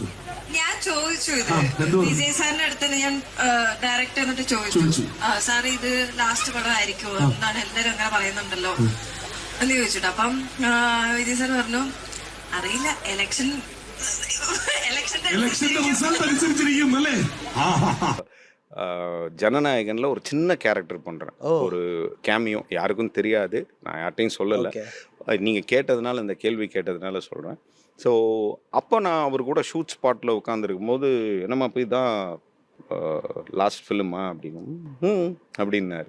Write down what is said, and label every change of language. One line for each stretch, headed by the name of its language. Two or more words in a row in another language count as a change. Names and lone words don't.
Malayalam: ഞാൻ ചോദിച്ചു ഇത് വിജയ് സാറിന്റെ അടുത്ത് ഞാൻ ഡയറക്റ്റ് എന്നിട്ട് ചോദിച്ചു സാർ ഇത് ലാസ്റ്റ് പടം ആയിരിക്കുമോ എന്നാണ് എല്ലാരും അങ്ങനെ പറയുന്നുണ്ടല്ലോ എന്ന് ചോദിച്ചിട്ട്. അപ്പം വിജയ് സാർ പറഞ്ഞു അറിയില്ല, ഇലക്ഷന്റെ റിസൾട്ട് അനുസരിച്ചിരിക്കും അല്ലേ.
Tamil: ஜனநாயகனில் ஒரு சின்ன கேரக்டர் பண்ணுறேன், ஒரு கேமியோ, யாருக்கும் தெரியாது, நான் யார்ட்டையும் சொல்லலை, நீங்கள் கேட்டதுனால, இந்த கேள்வி கேட்டதுனால சொல்கிறேன். ஸோ அப்போ நான் அவர் கூட ஷூட் ஸ்பாட்டில் உட்காந்துருக்கும் போது என்னம்மா போய் தான் லாஸ்ட் ஃபிலிமா அப்படிங்கும் அப்படின்னாரு.